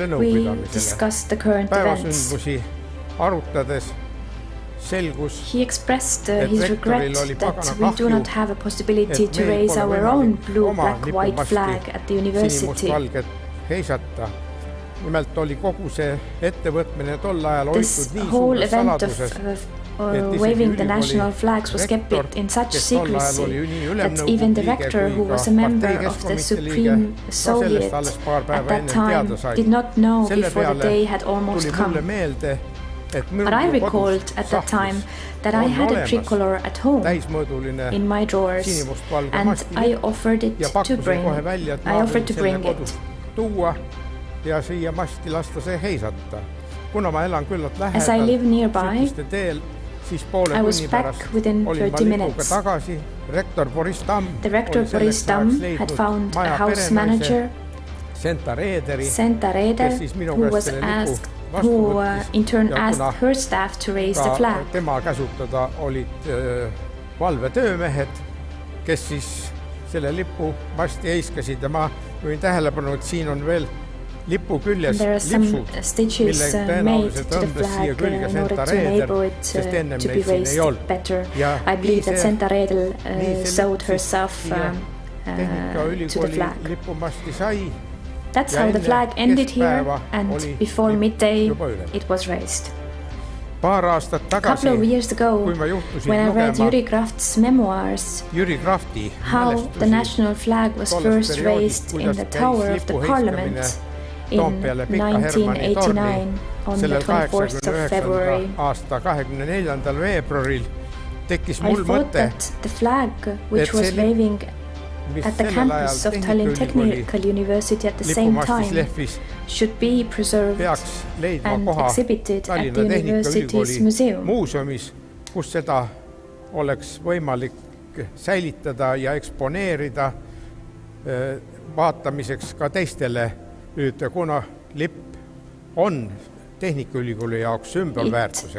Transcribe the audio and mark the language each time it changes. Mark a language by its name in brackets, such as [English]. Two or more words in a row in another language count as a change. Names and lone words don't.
[English] we [Estonian] nõupidamisele. [English] discussed the current events. [Estonian] Päevasündmusi arutades selgus, [English] He expressed [Estonian] et [English] his [Estonian] rektoril [English] regret [Estonian] oli [English] that [Estonian] pagana [English] we do [Estonian] kahju, [English] not have a possibility [Estonian] et [English] to [Estonian] meil [English] raise [Estonian] pole [English] our [Estonian] võimalik [English] own blue, [Estonian] oma [English] black, white [Estonian] lipumasti [English] flag at the university. [Estonian] sinimustvalget heisata. Nimelt oli kogu see ettevõtmine tol ajal [English] This [Estonian] hoitud nii [English] whole [Estonian] suures [English] event [Estonian] saladuses, [English] of waving the national flags was kept in such secrecy that even the rector, who was a member of the Supreme Soviet at that time, did not know before the day had almost come. But I recalled at that time that I had a tricolor at home in my drawers, and I offered to bring it. [Estonian] Ja siia masti lasta see heisata. Kuna ma elan küllalt [English] As I live nearby, [Estonian] sügiste teel, siis poole [English] I was [Estonian] tunni [English] back [Estonian] pärast [English] within [Estonian] olin 30 ma [English] minutes. [Estonian] lipuga tagasi. Rektor Boris Tamm [English] The rector Boris Tamm had found a house manager, [Estonian] Senta Reederi, [English] who was asked, who in turn asked her staff to raise the flag. [Estonian] Tema käsutada olid valvetöömehed, kes siis selle lipu masti heiskasid ja ma võin tähelepanu, et siin on veel lipu küljes lipsud, mille tõenäoliselt õmbes siia külge Senta Reeder, sest ennem neid siin ei olnud. [English] I believe that Senta Reeder sewed herself to the flag. [Estonian] Lipumasti sai. [English] That's how the flag ended here, and before midday it was raised. [Estonian] Paar aastat [English] A couple of years ago, [Estonian] kui ma juhtusin [English] when I read [Estonian] lugema [English] Jüri Kraft's memoirs, [Estonian] Jüri Krafti [English] how the [Estonian] mälestusi [English] national flag was first raised in the tower of the parliament in 1989 on the 24th of February, [Estonian] aasta 24. veebruaril tekkis [English] I [Estonian] mul [English] thought [Estonian] mõte, [English] that the flag which was waving [Estonian] mis [English] at the [Estonian] sellel [English] campus [Estonian] ajal [English] of Tallinn [Estonian] Tehnikaülikooli [English] Technical University at the same [Estonian] lipumastis [English] time [Estonian] lehvis, [English] should be preserved [Estonian] peaks leidma [English] and [Estonian] koha [English] exhibited at the [Estonian] Tallinna [English] university's [Estonian] Tehnikaülikooli [English] museum. [Estonian] muuseumis, kus seda oleks võimalik säilitada ja eksponeerida vaatamiseks ka teistele. Nüüd, kuna lipp on Tehnikaülikooli jaoks sümbolväärtusega.